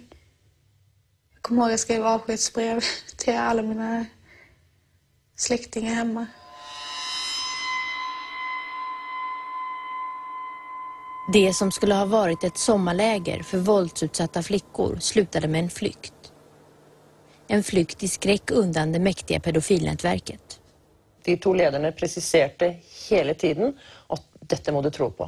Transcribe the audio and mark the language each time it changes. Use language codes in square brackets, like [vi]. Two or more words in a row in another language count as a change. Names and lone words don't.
[sv] Jag kommer ihåg att jag skrev avskedsbrev till alla mina släktingar hemma. Det som skulle ha varit ett sommarläger för våldsutsatta flickor slutade med en flykt. En flykt i skräck undan det mäktiga pedofilnätverket. [no] De 2 lederne preciserte hele tiden at dette må du tro på.